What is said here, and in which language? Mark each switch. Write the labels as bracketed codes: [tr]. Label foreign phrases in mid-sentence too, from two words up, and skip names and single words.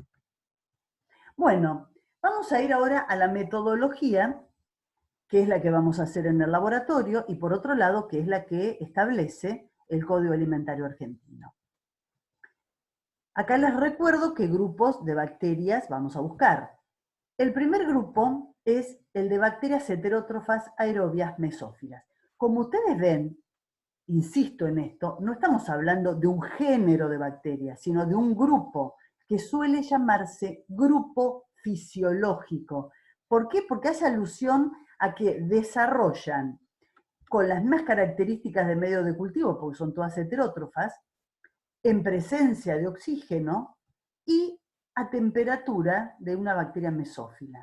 [es] Bueno, vamos a ir ahora a la metodología, que es la que vamos a hacer en el laboratorio, y por otro lado, que es la que establece el Código Alimentario Argentino. Acá les recuerdo qué grupos de bacterias vamos a buscar. El primer grupo es el de bacterias heterótrofas aerobias mesófilas. Como ustedes ven, insisto en esto, no estamos hablando de un género de bacterias, sino de un grupo que suele llamarse grupo fisiológico. ¿Por qué? Porque hace alusión a que desarrollan con las mismas características de medio de cultivo, porque son todas heterótrofas, en presencia de oxígeno y a temperatura de una bacteria mesófila.